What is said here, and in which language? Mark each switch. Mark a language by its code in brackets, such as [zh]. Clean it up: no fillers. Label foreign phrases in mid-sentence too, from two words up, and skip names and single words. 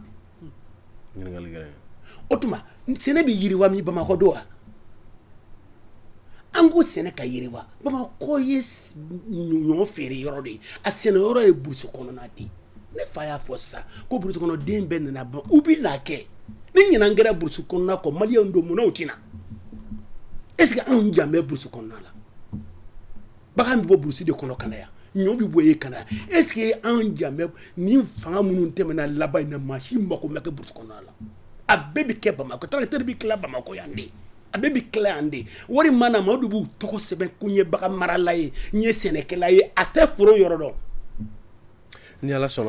[bm] o tuma sɛnɛ bɛ yiriwa min Bamakɔ don wa an ko sɛnɛ ka yiriwa Bamakɔ ye ɲɔ feere yɔrɔ de ye a sɛnɛ yɔrɔ ye burusi kɔnɔna de ye ne fa y'a fɔ sisan ko burusi kɔnɔ den bɛɛ nana ban u bɛ n'a kɛ ni ɲinan kɛra burusi kɔnɔna kɔ maliyɛnw don munna u tina [fr] est ce que [bm] anw jan bɛ burusi kɔnɔna la bagan bɛ bɔ burusi de kɔnɔ ka na yan ɲɔ bɛ bɔ yen ka na yan [fr] est ce que [bm] anw jan bɛ ni fanga minnu tɛmɛna laban in na maa si mako ma kɛ burusi kɔnɔna la a bɛɛ bɛ kɛ Bamakɔ tracteur bɛ tila Bamakɔ yan de a bɛɛ bɛ tila yan de wari mana ma o de b'u tɔgɔ sɛbɛn ko n ye bagan marala ye n ye sɛnɛkɛla ye a tɛ foro yɔrɔ dɔn ni ala sɔnna